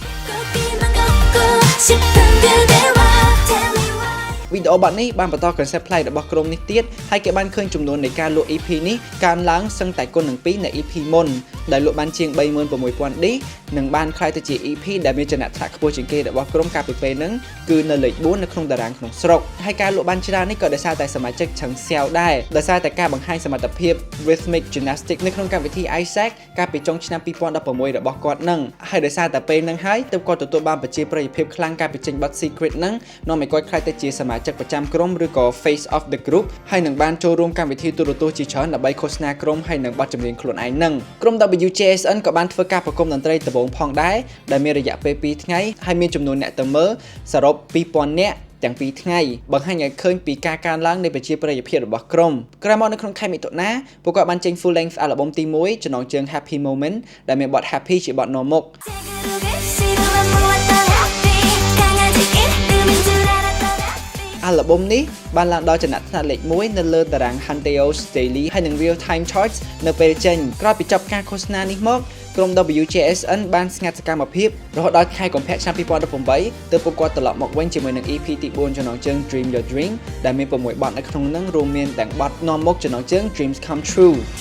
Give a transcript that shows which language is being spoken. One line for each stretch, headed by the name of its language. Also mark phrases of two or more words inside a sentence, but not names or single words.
Khmer: វីដេអូបទនេះបានបន្ត concept ប្លែករបស់ក្រុមនេះទៀតហើយគេបានឃើញចំនួននៃការលក់ EP នេះកើនឡើងសឹងតែគុណនឹង2នៃ EP មុនដែលលក់បានជាង 36,000 ឌីនិងបានក្លាយទៅជា EP ដែលមានចំណាត់ថ្នាក់ខ្ពស់ជាងគេរបស់ក្រុមកាលពីពេលហ្នឹងគឺ នៅលេខ4នៅក្នុងតារាងក្នុងស្រុកហើយការលក់បានច្រើននេះក៏ដោយសារតែសមាជិកឆឹងសៀវដែរដោយសារតែការបង្ហាញសមត្ថភាព
English: rhythmic gymnastics
Khmer: នៅក្នុងកម្មវិធី Isaac កាលពីចុងឆ្នាំ2016របស់គាត់ហ្នឹងហើយដោយ សារតែពេលហ្នឹងហើយទើបគាត់ទទួលបានប្រជាប្រិយភាពខ្លាំងកាលពីចេញបទ Secret ហ្នឹងនាំឲ្យគាត់ក្លាយទៅជាសមាជិកប្រចាំក្រុមឬក៏
English: face of the group
Khmer: ហើយនឹងបានចូលរួមកម្មវិធីទូរទស្សន៍ជាច្រើនដើម្បីឃោសនាក្រុមហើយនឹងបទចម្រៀងខ្លួនឯងហ្នឹងក្រុម WJSN ក៏បានធ្វើការប្រគំតន្ត្រីដំបូងផងដែរដែលមានរយៈពេល2ថ្ងៃហើយមានចំនួនអ្នកទៅមើលសរុប 2,000 នាក់ទាំង2ថ្ងៃបង្ហាញឲ្យឃើញពីការកើនឡើងនៃប្រជាប្រិយភាពរបស់ក្រុមក្រោយមកនៅក្នុងខែមិថុនាពួកគាត់បានចេញ
English: full length album
Khmer: ទី1ចំណងជើង Happy Moment ដែលមានបទ Happy ជាបទនាំមុខ អាល់ប៊ុមនេះបានឡើងដល់ចំណាត់ថ្នាក់លេខ1នៅលើតារាង Hunteo's Daily ហើយនឹង Real Time Charts នៅពេលចេញក្រោយពីចប់ការឃោសនានេះមកក្រុម WJSN បានស្ងាត់សកម្មភាពរហូតដល់ខែកុម្ភៈឆ្នាំ2018ទើបពួកគាត់ត្រឡប់មកវិញជាមួយនឹង EP ទី4ចំណងជើង Dream Your Dream ដែលមាន6បទនៅក្នុងនោះរួមមានទាំងបទនាំមុខចំណងជើង Dreams Come True